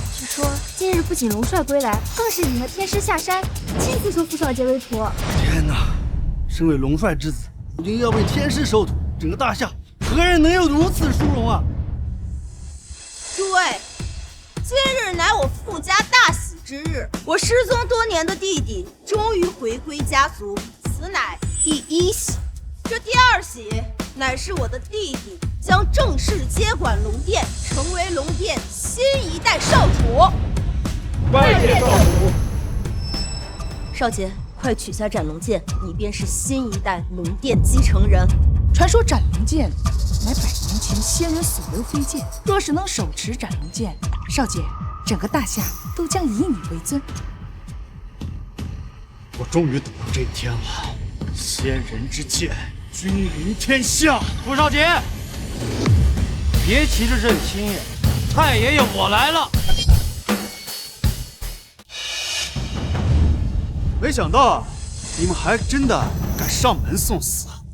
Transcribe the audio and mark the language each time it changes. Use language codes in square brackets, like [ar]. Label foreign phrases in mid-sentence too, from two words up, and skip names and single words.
[zh] 據說今日不僅龍帥歸來，更是引了天師下山，親自收傅少傑為徒。天哪！身為龍帥之子，如今要被天師收徒，整個大夏何人能有如此殊榮啊？諸位，今日乃我傅家大喜之日，我失蹤多年的弟弟終於家族，此乃第1喜。这第2喜乃是我的弟弟将正式接管龙殿，成为龙殿新一代少主。拜见少主。少杰，快取下斩龙剑，你便是新一代龙殿继承人。传说斩龙剑乃100年前先人所留飞剑，若是能手持斩龙剑，少杰，整个大夏都将以你为尊。我終於等到這一天了，先人之劍，君臨天下。傅少杰，別急着認親，太爺爺我來了。沒想到你們還真的敢上門送死啊！